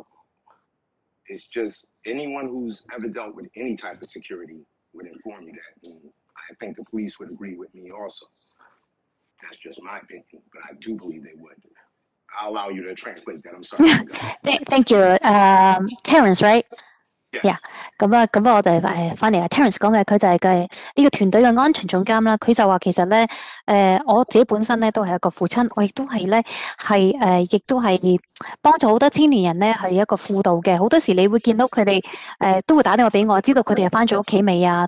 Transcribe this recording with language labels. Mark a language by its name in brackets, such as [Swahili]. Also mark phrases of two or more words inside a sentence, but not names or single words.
[English] It's just anyone who's ever dealt with any type of security would inform you that. And I think the police would agree with me also. That's just my opinion, but I do believe they would. I'll allow you to translate that. I'm sorry. Thank you. Terence, right? Yes. Yeah， [Cantonese] 咁我哋翻嚟啊 ，Terence 講嘅佢就係呢個團隊嘅安全總監啦。佢就話其實咧，我自己本身咧都係一個父親，我亦都係咧亦都係幫助好多青年人咧係一個輔導嘅。好多時你會見到佢哋都會打電話俾我，知道佢哋係翻咗屋企未啊？